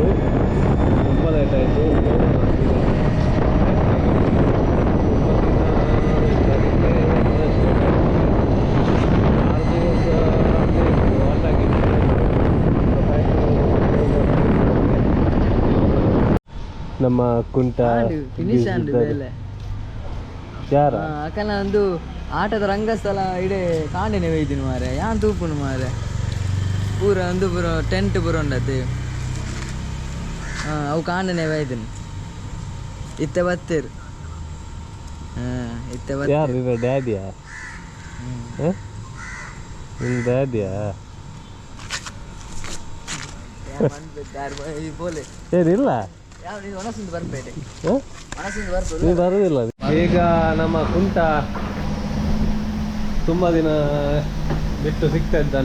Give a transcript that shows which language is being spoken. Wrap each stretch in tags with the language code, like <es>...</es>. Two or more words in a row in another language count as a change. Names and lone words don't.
<kn>ತುಂಬ ಲೇಟ್ ಆಯಿತು. ನಮ್ಮ ಕುಂಟ ಯಾರ</kn> <tcy>ಅಕ್ಕನ ಒಂದು ಆಟದ ರಂಗಸ್ಥಳ ಇಡೇ ಕಾಂಡೆನೆ ಒಯ್ದಿನಿ ಮಾರೆ. ಯಾನ್ ತೂಪುನು ಮಾರೆ ಪೂರ ಒಂದು ಪೂರ ಟೆಂಟ್ ಪೂರ ಉಂಡತೆ. ಅವು ಕಾಂಡೆನೆ ಒಯ್ದಿನಿ. ಇತ್ತೆ ಬತ್ತೇರು. ಇತ್ತೆ</tcy> <kn>ಯಾರು ಡ್ಯಾಡಿಯಾ? ನಿನ್ನ ಡ್ಯಾಡಿಯಾ? ಏನಿಲ್ಲ, ನೀವು ಬರುವುದಿಲ್ಲ. ಈಗ ನಮ್ಮ ಕುಂಟ ತುಂಬ ದಿನ ಬಿಟ್ಟು ಸಿಗ್ತಾ ಇದ್ದಾನೆ.</kn>